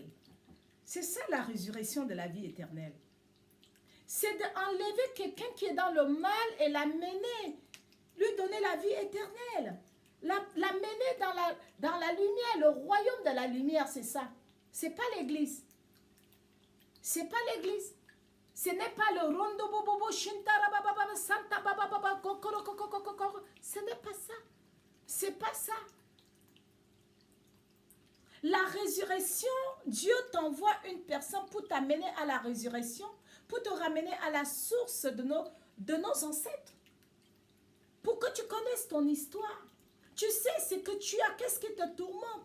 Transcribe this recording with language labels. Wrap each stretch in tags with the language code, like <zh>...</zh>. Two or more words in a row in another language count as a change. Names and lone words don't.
<fr>C'est ça la résurrection de la vie éternelle. C'est d'enlever quelqu'un qui est dans le mal et l'amener, lui donner la vie éternelle. L'amener dans la lumière, le royaume de la lumière, c'est ça. C'est pas l'église. C'est pas l'église. Ce n'est pas le rondo bobobo shintara baba santa baba baba kokoro kokoro kokoro. Ce n'est pas ça. C'est pas ça. La résurrection, Dieu t'envoie une personne pour t'amener à la résurrection, pour te ramener à la source de nos ancêtres. Pour que tu connaisses ton histoire. Tu sais ce que tu as, qu'est-ce qui te tourmente.</fr>